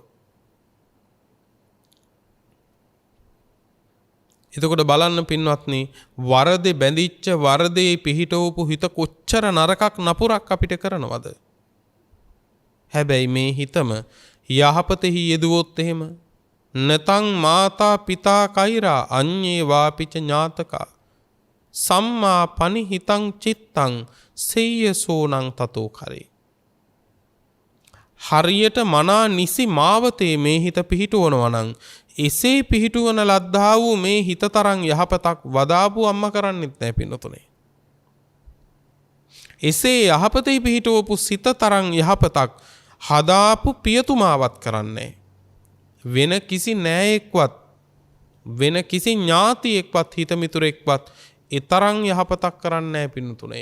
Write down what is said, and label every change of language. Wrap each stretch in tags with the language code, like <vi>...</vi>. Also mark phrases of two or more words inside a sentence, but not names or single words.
<si>එතකොට බලන්න පින්වත්නි වරදේ බැඳිච්ච වරදේ පිහිටවපු හිත කොච්චර නරකක් නපුරක් අපිට කරනවද? හැබැයි මේ හිතම යහපතෙහි යෙදුවොත් එහෙම</si> <pi>නතං මාතා පිතා කෛරා අඤ්ඤේ වාපිච ඥාතකා සම්මා පනිහිතං චිත්තං සේයසෝනං තතෝ කරේ.</pi> <si>හරියට මනා නිසි මාවතේ මේ හිත පිහිටවනවා නම් එසේ පිහිටුවන ලද්දා වූ මේ හිත තරම් යහපතක් වදාපු අම්මා කරන්නෙත් නැහැ පින්නතුනේ. එසේ යහපතේ පිහිටවපු සිත තරම් යහපතක් හදාපු පියතුමාවත් කරන්නේ වෙන කිසි නෑයෙක්වත් වෙන කිසි ඥාතියෙක්වත් හිතමිතුරෙක්වත් ඒ තරම් යහපතක් කරන්නේ නැහැ පින්නතුනේ.</si>